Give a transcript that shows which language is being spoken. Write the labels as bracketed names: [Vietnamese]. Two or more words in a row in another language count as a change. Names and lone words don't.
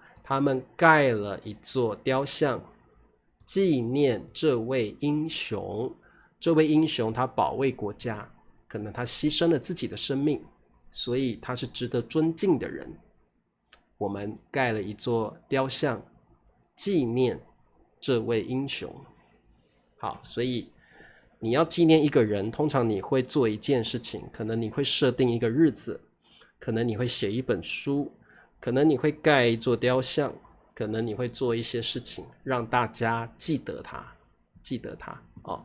[Chinese] 他們蓋了一座雕像，紀念這位英雄。這位英雄他保衛國家，可能他犧牲了自己的生命，所以他是值得尊敬的人。我們蓋了一座雕像，紀念這位英雄。好，所以你要紀念一個人，通常你會做一件事情，可能你會設定一個日子，可能你會寫一本書，可能你會蓋一座雕像，可能你會做一些事情，讓大家記得他，哦。